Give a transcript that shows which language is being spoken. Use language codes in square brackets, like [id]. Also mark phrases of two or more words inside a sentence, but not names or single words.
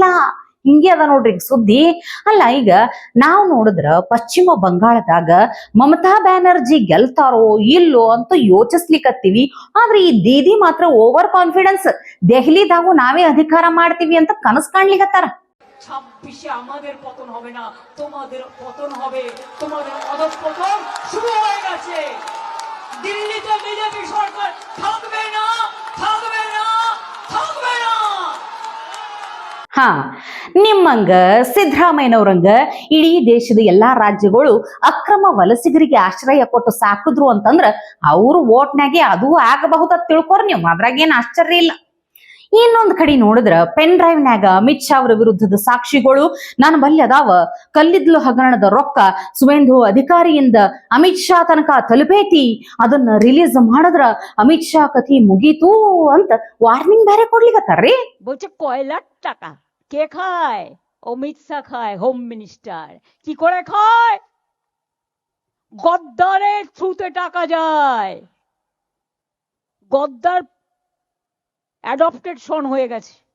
[kn] ಹಿಂಗೆ ಅದ ನೋಡ್ರಿ ಸುದ್ದಿ. ಅಲ್ಲ, ಈಗ ನಾವು ನೋಡಿದ್ರ ಪಶ್ಚಿಮ ಬಂಗಾಳದಾಗ ಮಮತಾ ಬ್ಯಾನರ್ಜಿ ಗೆಲ್ತಾರೋ ಇಲ್ಲೋ ಅಂತ ಯೋಚಿಸ್ಲಿಕ್ಕತ್ತೀವಿ. ಆದ್ರೆ ಈ ದೀದಿ ಮಾತ್ರ [en] over confidence, [kn] ದೆಹಲಿದಾಗೂ ನಾವೇ ಅಧಿಕಾರ ಮಾಡ್ತೀವಿ ಅಂತ ಕನಸು ಕಾಣ್ಲಿಕ್ಕತ್ತಾರ. [bn] 26-এ আমাদের পতন হবে না, তোমাদের পতন হবে, তোমাদের অধঃপতন শুরু হয়ে গেছে। দিল্লিতে বিজেপি সরকার থাকবে না, থাকবে না, থাকবে না। [kn] ನಿಮ್ಮಂಗ ಸಿದ್ದರಾಮಯ್ಯನವ್ರಂಗ ಇಡೀ ದೇಶದ ಎಲ್ಲಾ ರಾಜ್ಯಗಳು ಅಕ್ರಮ ವಲಸಿಗರಿಗೆ ಆಶ್ರಯ ಕೊಟ್ಟು ಸಾಕಿದ್ರು ಅಂತಂದ್ರ ಅವ್ರು ಓಟ್ನಾಗೆ ಅದು ಆಗಬಹುದ ತಿಳ್ಕೊರ್ ನೀವು. ಅದ್ರಾಗೇನ್ ಆಶ್ಚರ್ಯ ಇಲ್ಲ. ಇನ್ನೊಂದ್ ಕಡೆ ನೋಡಿದ್ರ [en] pen drive [kn] ಅಮಿತ್ ಶಾ ಅವರ ವಿರುದ್ಧದ ಸಾಕ್ಷಿಗಳು ನಾನು ಬಲ್ಲಿ ಅದಾವ, ಕಲ್ಲಿದ್ಲು ಹಗರಣದ ರೊಕ್ಕ ಸುವೇಂದು ಅಧಿಕಾರಿಯಿಂದ ಅಮಿತ್ ಶಾ ತನಕ ತಲುಪೇತಿ, ಅದನ್ನ ರಿಲೀಸ್ ಮಾಡಿದ್ರ ಅಮಿತ್ ಶಾ ಕಥಿ ಮುಗೀತು ಅಂತ ವಾರ್ನಿಂಗ್ ಬೇರೆ ಕೊಡ್ಲಿಕತ್ತಾರ್ರಿ. [bn] বলছে কয়লার টাকা কে খায়? অমিত শাহ খায়, [en] home minister. [bn] কি করে খায়? গদ্দারের থ্রুতে টাকা যায়। গদ্দার [en] adopted son [bn] হয়ে গেছে।